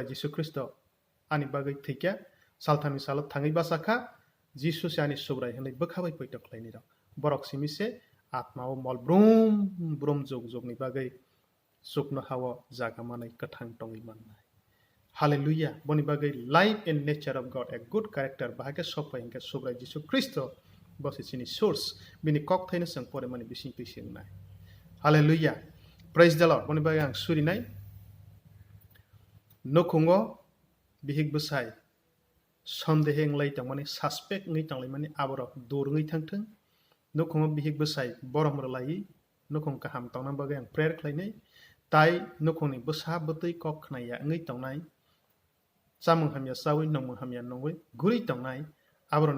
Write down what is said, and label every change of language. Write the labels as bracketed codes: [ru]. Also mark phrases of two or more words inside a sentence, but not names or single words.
[trp] Jisu Kristo ani bagai thikya salthami salot thangai basakha Jisu ani sobrai hanai bokhabai poitok laini ra borok simise atmao mol brum brum jog jog ni bagai sukno hawa jaga manai kathang tongi mannai hallelujah boni bagai [en] life and nature of God a good character [trp] bahake sokpai hingka sobrai Jisu Kristo bosi sini source bini kok thaina sang pore mani bising pising nai hallelujah [en] praise the Lord [trp] boni bagai ang suri nai nokhungo bihik busai sondehe nglai tangmani suspect ngai tanglai mani aborok dur ngai thangthang nokhungo bihik busai borom rlai nokhung kaham tangna bagai ang prayer khlainai tai nokhungni busa butui kok khnaya ngai tangnai chamung hamya sawi nongmung hamya nongoi guri tangnai aboron